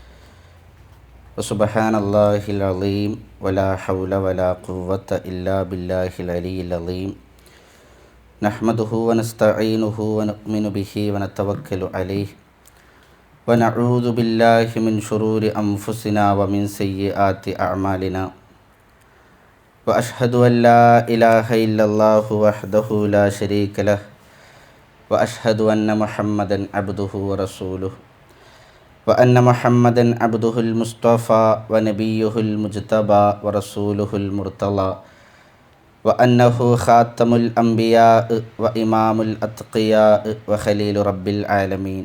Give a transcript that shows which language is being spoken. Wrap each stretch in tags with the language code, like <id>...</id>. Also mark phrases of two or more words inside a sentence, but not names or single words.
<ar>وسبحان الله العظيم ولا حول ولا قوة إلا بالله العلي العظيم. نحمده ونستعينه ونؤمن به ونتوكل عليه ونعوذ بالله من شرور أنفسنا ومن سيئات أعمالنا. وأشهد أن لا إله إلا الله وحده لا شريك له وأشهد أن محمدا عبده ورسوله وأن محمدا عبده المصطفى ونبيه المجتبى ورسوله المرتضى وأنه خاتم الأنبياء وإمام الأتقياء وخليل رب العالمين.</ar>